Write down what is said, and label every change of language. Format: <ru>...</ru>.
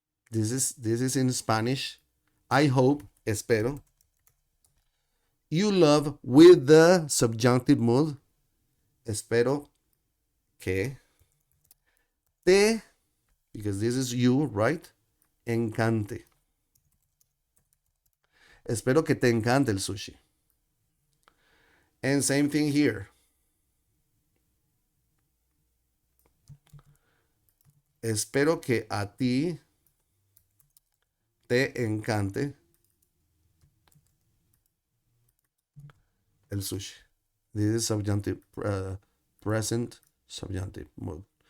<en>This is in Spanish. I hope, espero. You love with the subjunctive mood.</en> <es>Espero que te,</es> <en>because this is you, right?</en> <es>Encante. Espero que te encante el sushi.</es> <en>And same thing here.</en> <es>Espero que a ti te encante el sushi.</es> <en>This is subjunctive, present subjunctive mood.</en>